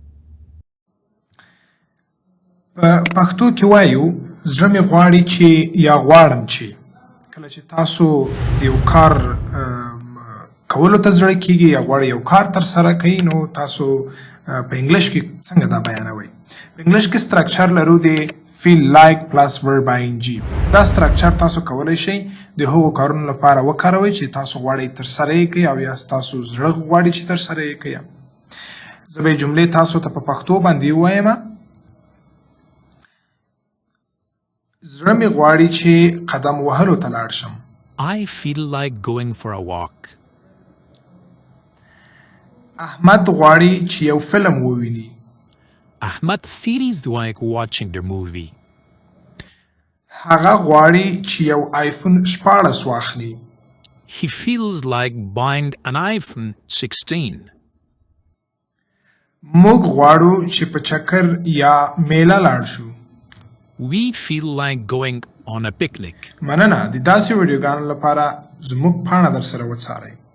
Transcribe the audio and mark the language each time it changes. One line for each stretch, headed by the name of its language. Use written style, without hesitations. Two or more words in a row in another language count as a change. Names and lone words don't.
Pashto: په پښتو کې وایو زړه مې غواړي چې یا غواړم چې. کله چې تاسو د یو کار کولو ته زړه کېږي یا غواړئ یو کار ترسره کوئ، نو تاسو په انګلیش کې څنګه دا بیانوئ؟ په انګلیش کې سټرکچر لرو د
English: feel like plus verb ing.
Pashto: دا سټرکچر تاسو کولی شئ د هغو کارونو لپاره وکاروئ چې تاسو غواړئ ترسره یې کړئ او یا ستاسو زړه غواړي چې ترسره یې کړئ. زه به جملې تاسو ته په پښتو باندې ووایم. زړه مې غواړي چې قدم وهلو ته لاړ شم.
English: I feel like going for a walk.
Pashto: احمد غواړي چې یو فلم وویني.
English: Ahmed feels like watching the movie.
Pashto: هغه غواړي چې یو آیفون 14 واخلي.
English: He feels like buying an iPhone 16.
Pashto: موږ غواړو چې په چکر یا میله لاړ شو.
English: We feel like going on a picnic.
Pashto: مننه. د داسې ویډیوګانو لپاره زموږ پاڼه در سره وڅارئ.